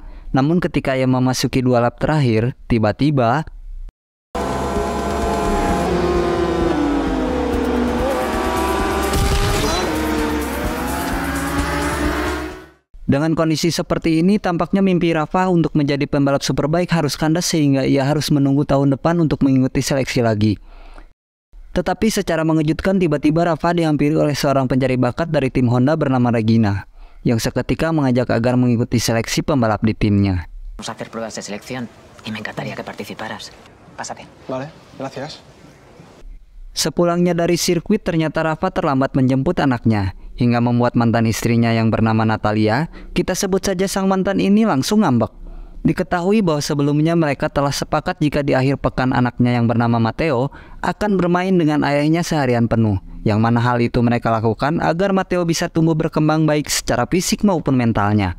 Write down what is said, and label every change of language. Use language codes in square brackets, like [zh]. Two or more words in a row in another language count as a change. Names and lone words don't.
[id] Namun ketika ia memasuki dua lap terakhir, tiba-tiba dengan kondisi seperti ini, tampaknya mimpi Rafa untuk menjadi pembalap superbike harus kandas sehingga ia harus menunggu tahun depan untuk mengikuti seleksi lagi. Tetapi secara mengejutkan tiba-tiba Rafa dihampiri oleh seorang pencari bakat dari tim Honda bernama Regina, yang seketika mengajak agar mengikuti seleksi pembalap di timnya. [es] Vamos a hacer pruebas de selección y me encantaría que participaras. Pásate. Vale, gracias. [id] Sepulangnya dari sirkuit ternyata Rafa terlambat menjemput anaknya, hingga membuat mantan istrinya yang bernama Natalia, kita sebut saja sang mantan ini, langsung ngambek. Diketahui bahwa sebelumnya mereka telah sepakat jika di akhir pekan anaknya yang bernama Matteo akan bermain dengan ayahnya seharian penuh, yang mana hal itu mereka lakukan agar Matteo bisa tumbuh berkembang baik secara fisik maupun mentalnya.